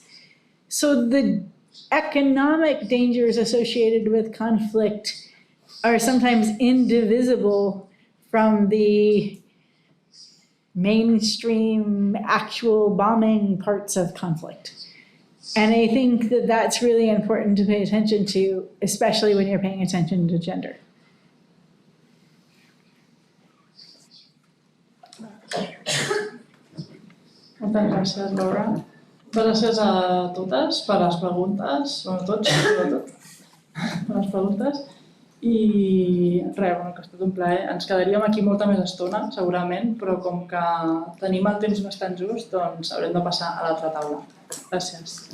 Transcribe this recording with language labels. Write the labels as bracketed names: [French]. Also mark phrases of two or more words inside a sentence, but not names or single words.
[English] So the economic dangers associated with conflict are sometimes indivisible from the mainstream actual bombing parts of conflict. And I think that that's really important to pay attention to, especially when you're paying attention to gender. [Catalan] Moltes gràcies, Laura. Gràcies a totes per les preguntes, tots, sobretot, per les preguntes. I res, que ha estat un plaer. Ens quedaríem aquí molta més estona, segurament, però com que tenim el temps bastant just, doncs haurem de passar a l'altra taula.